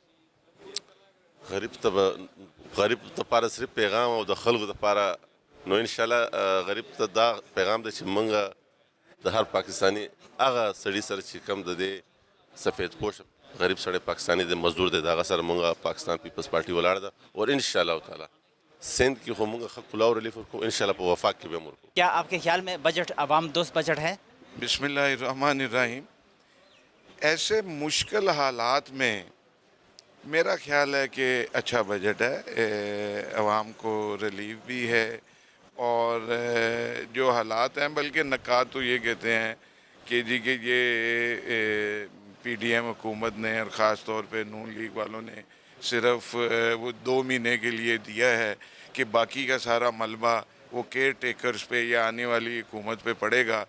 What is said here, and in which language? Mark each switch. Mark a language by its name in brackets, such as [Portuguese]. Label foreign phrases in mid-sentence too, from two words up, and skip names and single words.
[Pashto] غریب دپاره صرف پیغام او د خلکو دپاره نو انشاءالله غریب ته دا پیغام دی چې موږ د هر پاکستاني هغه سړي سره چې کم د دې سفید پوش غریب سړی پاکستانی د مزدور دی د هغه سره موږ پاکستان پیپلز پارټي ولاړه ده. اور [Arabic] انشاءالله تعالی [Pashto] سندھ کې خو موږ ښه کلاو ریلیف ورکوو، انشاءالله په وفاق کې به هم ورکوو. [Urdu] کیا آپ کے خیال میں بجٹ عوام دوست بجٹ ہے؟ [Arabic] بسم اللہ الرحمن الرحیم. [Urdu] ایسے مشکل حالات میں میرا خیال ہے کہ اچھا بجٹ ہے، عوام کو ریلیف بھی ہے اور جو حالات ہیں بلکہ نکات تو یہ کہتے ہیں کہ جی کہ یہ PDM حکومت نے اور خاص طور پہ نون لیگ والوں نے صرف وہ 2 مہینے کے لیے دیا ہے کہ باقی کا سارا ملبہ وہ [English] care takers [Urdu] پہ یا آنے والی حکومت پہ پڑے گا.